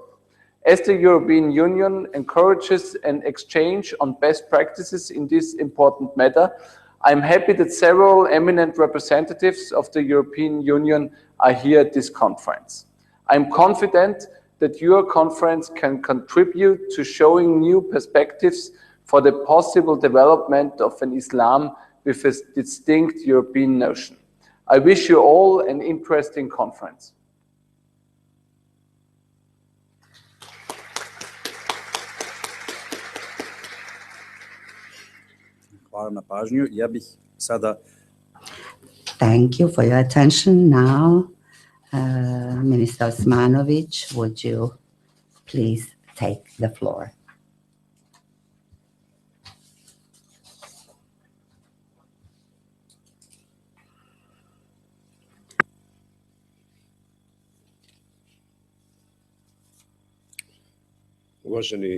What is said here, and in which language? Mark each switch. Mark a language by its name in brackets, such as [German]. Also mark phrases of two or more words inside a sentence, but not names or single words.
[English] As the European Union encourages an exchange on best practices in this important matter, I'm happy that several eminent representatives of the European Union are here at this conference. I'm confident that your conference can contribute to showing new perspectives for the possible development of an Islam with a distinct European notion. I wish you all an interesting conference. [Bosnian] Hvala na pažnju. Ja bih sada... [English] Thank you for your attention. Now, Minister Osmanovic, would you please take the floor? [Bosnian] Uvaženi